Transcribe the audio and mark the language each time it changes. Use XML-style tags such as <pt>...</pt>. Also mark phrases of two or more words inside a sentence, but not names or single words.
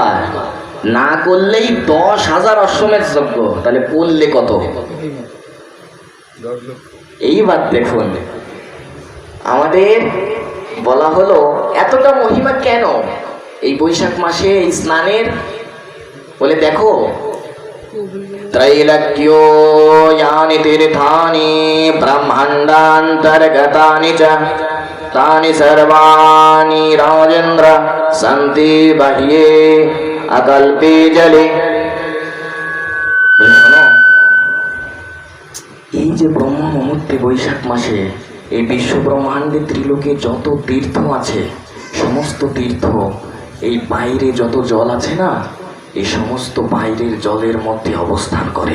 <bn>না করলেই 10,000 অশ্বমেধ যজ্ঞ, তাহলে করলে কত? এইবার দেখুন, আমাদের বলা হলো এতটা মহিমা কেন এই বৈশাখ মাসে এই স্নানের? বলে দেখো,</bn> <sa>ত্রৈলোক্যো यानि तीर्थानि ब्रह्माण्डान्तर्गतानि च तानि सर्वाणि राजेन्द्र सन्ति बाह्ये अकल्पे जले।</sa> <bn>এই যে ব্রহ্ম মুহূর্তে বৈশাখ মাসে এই বিশ্ব ব্রহ্মাণ্ডে ত্রিলোকে যত তীর্থ আছে, সমস্ত তীর্থ এই বাইরে যত জল আছে না, এই সমস্ত বাইরের জলের মধ্যে অবস্থান করে।</bn>